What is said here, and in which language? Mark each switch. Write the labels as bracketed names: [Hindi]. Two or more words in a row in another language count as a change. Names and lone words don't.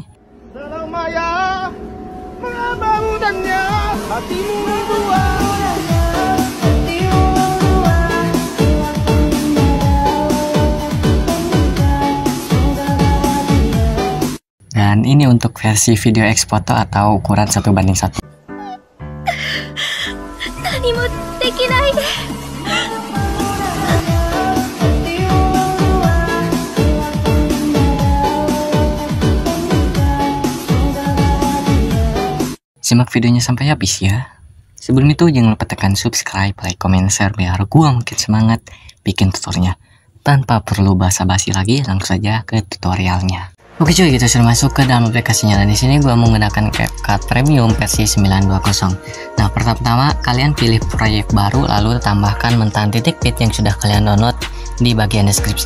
[Indonesian] Dalam maya mengabamu dannya hatimu membuat. Dan ini untuk versi video X-Photo atau ukuran 1:1. [Japanese] 何もできないで。 [Indonesian] Simak videonya sampai habis ya. Sebelum itu jangan lupa tekan subscribe, [English] like, comment, share [Indonesian] biar gua makin semangat bikin tutorialnya. Tanpa perlu basa-basi lagi, langsung saja ke tutorialnya. Oke cuy, kita sudah masuk ke dalam aplikasinya. Dan di sini gua menggunakan CapCut Premium versi 920. Nah, pertama kalian pilih proyek baru, lalu tambahkan mentahan titik.py yang sudah kalian download di bagian deskripsi.